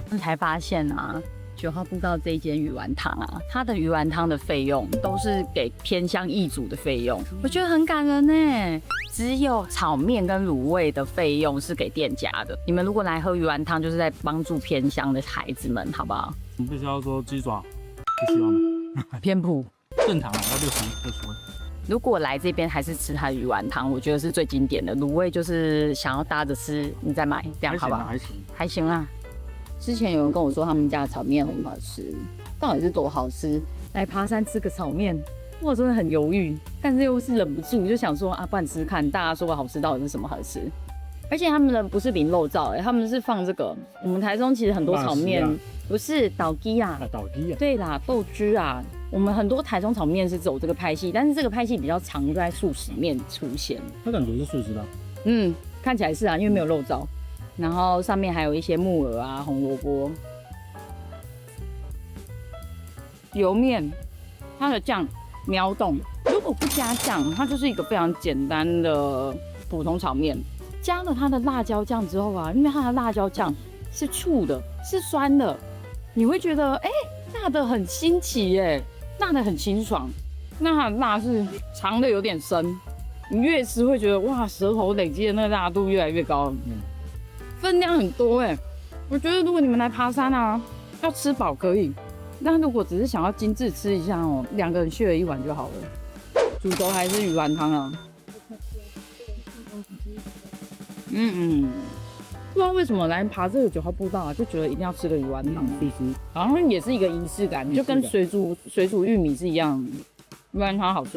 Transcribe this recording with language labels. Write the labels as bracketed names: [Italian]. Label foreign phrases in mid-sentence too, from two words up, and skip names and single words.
[Chinese] 才發現啊，9號步道這一間魚丸湯啊，它的魚丸湯的費用都是給偏鄉義族的費用，我覺得很感人呢。只有炒麵跟滷味的費用是給店家的。你們如果來喝魚丸湯，就是在幫助偏鄉的孩子們，好不好？你必須要說雞爪，不希望嗎？偏普，正常啊，要60塊。如果來這邊還是吃它的魚丸湯，我覺得是最經典的。滷味就是想要搭着吃，你再買，這樣好不好？還行啊。之前有人跟我說他們家的炒麵很好吃，到底是多好吃？來爬山吃個炒麵，我真的很猶豫，但是又是忍不住，就想說啊，不然吃吃看，大家說好吃到底是什麼好吃？而且他們的不是淋肉燥，他們是放這個。我們台中其實很多炒麵不是倒雞啊，倒雞啊，對啦，豆汁啊。我們很多台中炒麵是走這個派系，但是這個派系比較常在素食麵出現。它感覺是素食的。看起來是啊，因為沒有肉燥，然後上面還有一些木耳啊、紅蘿蔔、油麵，它的醬秒懂。如果不加醬，它就是一個非常簡單的普通炒麵。加了它的辣椒醬之後啊，因為它的辣椒醬是醋的，是酸的，你會覺得辣的很新奇耶。辣的很清爽，那它的辣是嘗的有點深，你越吃會覺得哇，舌頭累積的那個辣度越來越高，分量很多哎。我覺得如果你們來爬山啊，要吃飽可以，但如果只是想要精緻吃一下哦，2個人 share1 碗就好了。主軸還是魚丸湯啊。不知道為什麼來爬這個9號步道啊，就覺得一定要吃個魚丸湯，必須，好像也是一個儀式感，就跟水煮玉米是一樣，魚丸湯好吃。